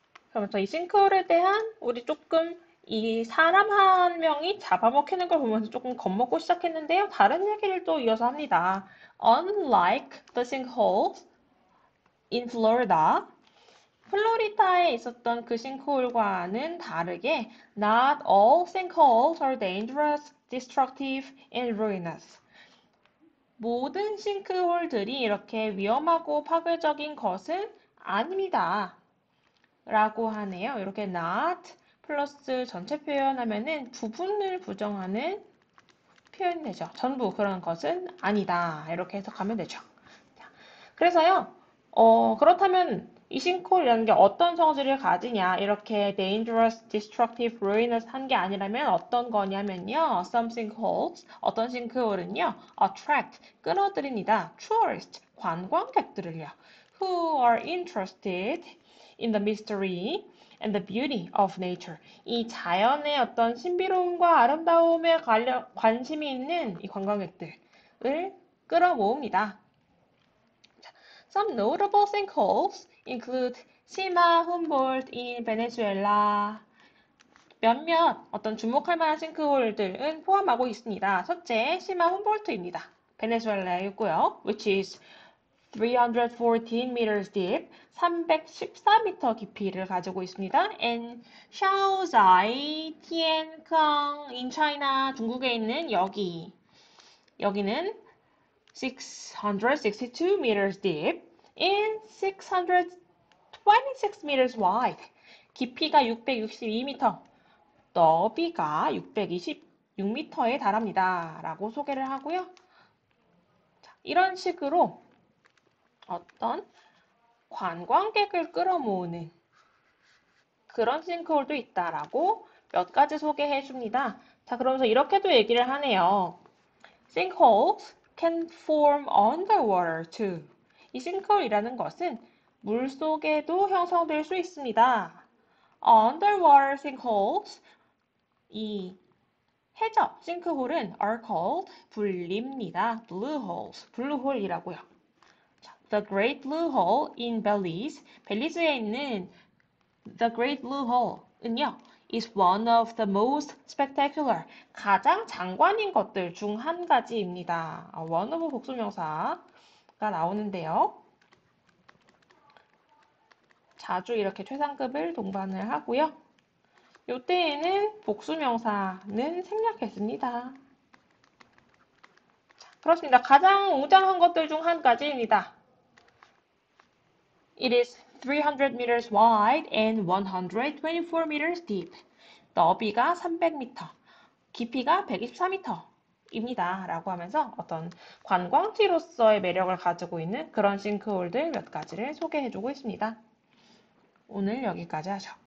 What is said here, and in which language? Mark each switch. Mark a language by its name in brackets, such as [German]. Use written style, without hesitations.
[Korean] 그러면서 이 싱크홀에 대한 우리 조금 이 사람 한 명이 잡아먹히는 걸 보면서 조금 겁먹고 시작했는데요. 다른 얘기를 또 이어서 합니다. [English] Unlike the sinkholes in Florida, [Korean] 플로리다에 있었던 그 싱크홀과는 다르게 [English] Not all sinkholes are dangerous, destructive, and ruinous. [Korean] 모든 싱크홀들이 이렇게 위험하고 파괴적인 것은 아닙니다. 라고 하네요. 이렇게 not 플러스 전체 표현하면은 부분을 부정하는 표현이 되죠. 전부 그런 것은 아니다. 이렇게 해석하면 되죠. 자, 그래서요, 그렇다면 이 싱크홀이라는 게 어떤 성질을 가지냐, 이렇게 [English] dangerous, destructive, ruinous [Korean] 한 게 아니라면 어떤 거냐면요. [English] Some sinkholes, [Korean] 어떤 싱크홀은요, [English] attract, [Korean] 끌어들입니다. [English] tourist, [Korean] 관광객들을요. [English] who are interested in the mystery and the beauty of nature. [Korean] 이 자연의 어떤 신비로움과 아름다움에 관심이 있는 이 관광객들을 끌어모읍니다. [English] Some notable sinkholes include Sima Humboldt in Venezuela. [Korean] 몇몇 어떤 주목할 만한 싱크홀들은 포함하고 있습니다. 첫째, 시마 훔볼트입니다. 베네수엘라에 있고요. [English] Which is 314 meters deep, [Korean] 314m 깊이를 가지고 있습니다. [English] And Shaozai Tiankang in China, [Korean] 중국에 있는 여기는 [English] 662 meters deep and 626 meters wide. [Korean] 깊이가 662m, 너비가 626m에 달합니다. 라고 소개를 하고요. 자, 이런 식으로 어떤 관광객을 끌어모으는 그런 싱크홀도 있다라고 몇 가지 소개해 줍니다. 자, 그러면서 이렇게도 얘기를 하네요. [English] Sinkholes can form underwater too. [Korean] 이 싱크홀이라는 것은 물 속에도 형성될 수 있습니다. [English] Underwater sinkholes, [Korean] 이 해적 싱크홀은 [English] are called [Korean] 불립니다. [English] blue holes, [Korean] 블루홀이라고요. [English] The Great Blue Hole in Belize, [Korean] 벨리즈에 있는 [English] The Great Blue Hole은요, is one of the most spectacular, [Korean] 가장 장관인 것들 중 한 가지입니다. one of 복수명사가 나오는데요. 자주 이렇게 최상급을 동반을 하고요. 이때에는 복수명사는 생략했습니다. 그렇습니다. 가장 웅장한 것들 중 한 가지입니다. [English] It is 300 meters wide and 124 meters deep. [Korean] 너비가 300m, 깊이가 124m입니다. 라고 하면서 어떤 관광지로서의 매력을 가지고 있는 그런 싱크홀들 몇 가지를 소개해주고 있습니다. 오늘 여기까지 하죠.